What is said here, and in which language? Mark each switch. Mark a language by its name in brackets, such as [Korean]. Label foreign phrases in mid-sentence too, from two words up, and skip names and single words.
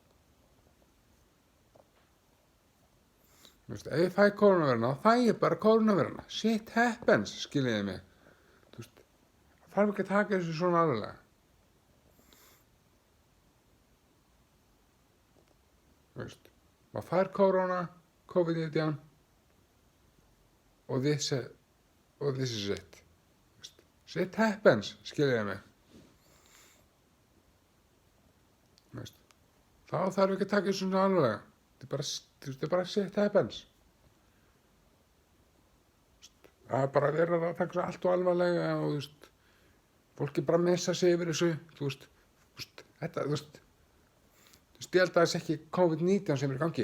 [Icelandic] Þú veist, ef ég fæ koronaveiruna, þá fæ ég bara koronaveiruna. [English] Shit happens, [Icelandic] skiljiði mig. Þú veist, það þarf ekki að taka þessu svona alvarlega. Þú veist, maður fær COVID-19 og [English] this is it. Shit happens, [Icelandic] skiljiði mig. Þú veist, þá þarf ekki að taka þessu svona alvarlega. Þetta er bara [English] shit happens. [Icelandic] Það er bara verið að taka þessu allt og alvarlega og þú veist, fólki bara missa sig yfir þessu, þú veist, þetta, þú veist, ég held að það sé ekki COVID-19 sem er í gangi.